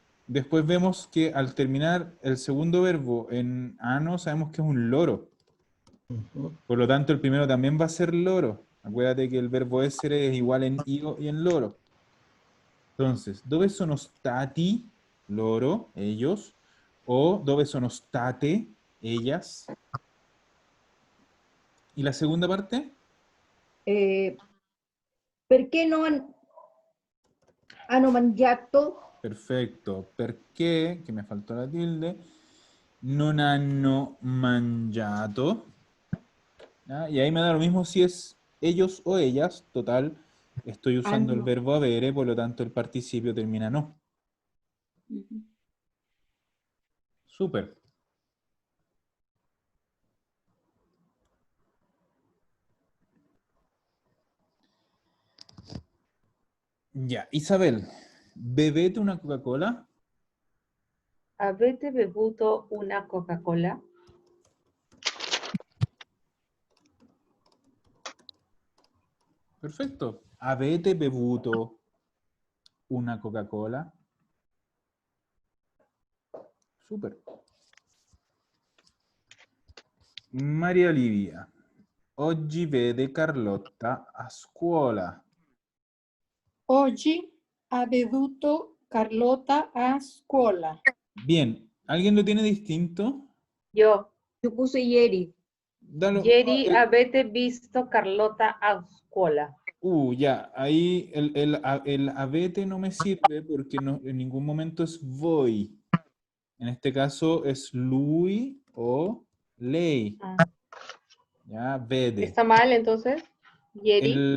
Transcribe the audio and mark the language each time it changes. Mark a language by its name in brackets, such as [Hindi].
[Spanish] Después vemos que al terminar el segundo verbo en ano, sabemos que es un loro. Por lo tanto, el primero también va a ser loro. Acuérdate que el verbo essere es igual en io y en loro. [Italian] Entonces, dove sono stati, loro, ellos, o dove sono state, ellas. [Spanish] ¿Y la segunda parte? [Italian] Perché non hanno mangiato? [Spanish] Perfecto. [Italian] Perché, que me faltó la tilde, non hanno mangiato. [Spanish] ¿Ya? Y ahí me da lo mismo si es ellos o ellas. Total, estoy usando el [Italian] Hanno. [Spanish] verbo avere, por lo tanto el participio termina no. Súper. [Italian] Ya, Isabel, bebete una Coca-Cola. Avete bevuto una Coca-Cola? [Spanish] Perfecto. [Italian] Avete bevuto una Coca-Cola. Super. Maria Olivia, oggi vede Carlotta a scuola. Oggi ha bevuto Carlota a scuola. [Spanish] Bien, ¿alguien lo tiene distinto? Yo. Yo puse ieri. [Italian] Ieri avete visto Carlota a scuola. [Spanish] Ya, ahí el avete no me sirve porque en ningún momento es voi. En este caso es lui o lei. Ya, vede. ¿Está mal entonces? Ieri.